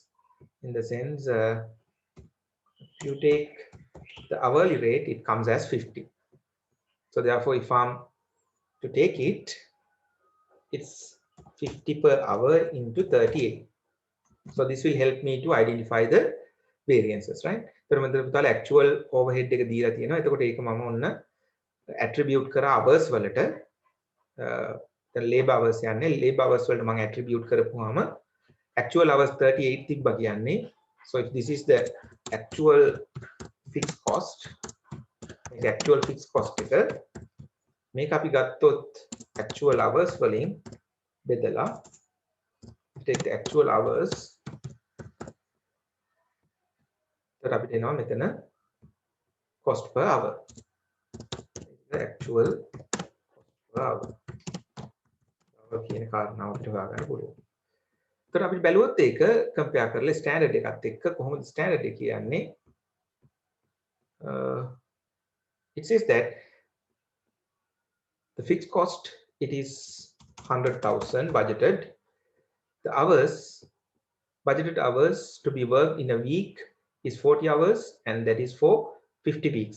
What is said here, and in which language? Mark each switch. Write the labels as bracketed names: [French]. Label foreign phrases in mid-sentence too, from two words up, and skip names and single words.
[English] In the sense, if you take the hourly rate, it comes as 50. So therefore, if I'm to take it, it's 50 per hour into 38. So this will help me to identify the variances, right? [Sinhala] So මෙතන [English] actual overhead [Sinhala] එක දීලා තියෙනවා. එතකොට ඒක මම ඔන්න attribute කරා hours වලට. දැන් [English] labor hours [Sinhala] යන්නේ. [English] labor hours [Sinhala] වලට මම attribute කරපුවාම [English] actual hours [Sinhala] 38 තිබ්බා කියන්නේ. [English] So if this is the actual fixed cost, මේක actual fixed cost [Sinhala] එක මේක අපි ගත්තොත් [English] actual hours [Sinhala] වලින් බෙදලා [English] take the actual hours, [Sinhala] तर අපිට එනවා මෙතන [English] cost per hour, the actual cost per hour [Sinhala] කියන කාරණාවට හොයාගන්න පුළුවන්. तर අපිට බැලුවොත් ඒක compare කරලා standard එකත් එක්ක කොහොමද standard එක කියන්නේ? [English] It says that the fixed cost, it is 100,000 budgeted. The hours, budgeted hours to be worked in a week is 40 hours, and that is for 50 weeks.